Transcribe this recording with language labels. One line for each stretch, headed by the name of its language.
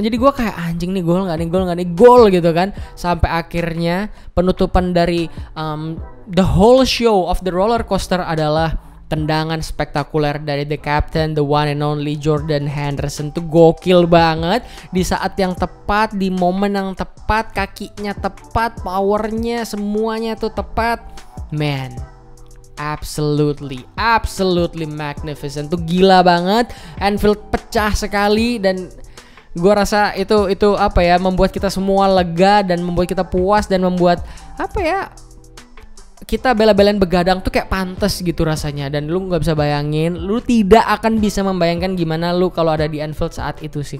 Indonesian: Jadi gue kayak anjing nih, gol nggak nih gol gitu kan. Sampai akhirnya penutupan dari
English: the whole show of the roller coaster
Indonesian: adalah tendangan spektakuler dari
English: the captain, the one and only
Indonesian: Jordan Henderson. Tuh gokil banget di saat yang tepat, di momen yang tepat, kakinya tepat, powernya semuanya tuh tepat.
English: Man, absolutely magnificent.
Indonesian: Tuh gila banget. Anfield pecah sekali dan gua rasa itu apa ya, membuat kita semua lega dan membuat kita puas dan membuat apa ya, kita bela-belain begadang tuh kayak pantas gitu rasanya. Dan lu gak bisa bayangin, lu tidak akan bisa membayangkan gimana lu kalau ada di Anfield saat itu sih.